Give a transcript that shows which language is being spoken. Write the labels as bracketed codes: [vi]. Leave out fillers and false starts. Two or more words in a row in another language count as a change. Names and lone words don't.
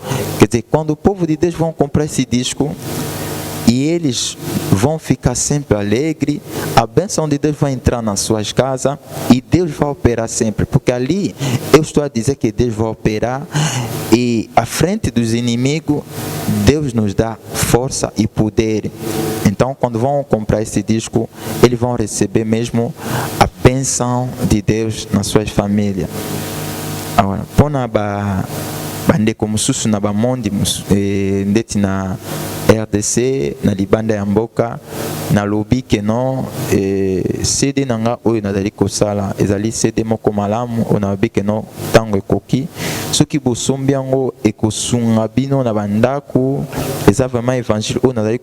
[pt] Quer dizer, quando o povo de Deus vão comprar esse disco, e eles vão ficar sempre alegres, a bênção de Deus vai entrar nas suas casas e Deus vai operar sempre, porque ali eu estou a dizer que Deus vai operar e à frente dos inimigos Deus nos dá força e poder. Então quando vão comprar esse disco, eles vão receber mesmo a bênção de Deus nas suas famílias. Agora, [ln] pona bandeko mususu na bamondi ndeti na RDC na libanda ya mboka na lobi ke non CD nanga oyo nazali kosala ezali CD moko malamu ona lobi ke non tango ekoki soki bosombi yango ekosunga bino na bandako eza vraiment évangile oyo nazali